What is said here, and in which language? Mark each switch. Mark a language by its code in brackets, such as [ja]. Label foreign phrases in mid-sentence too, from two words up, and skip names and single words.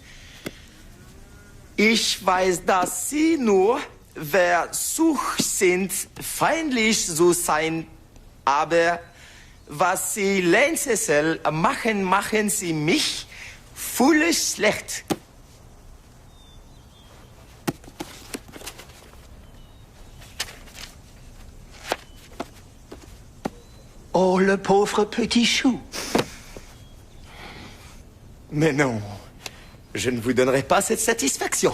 [de] Ich weiß, dass Sie nur versucht sind, feindlich zu sein, aber was Sie Lenzessel machen, machen Sie mich völlig schlecht. [fr] Oh, le pauvre petit chou. Mais non, je ne vous donnerai pas cette satisfaction.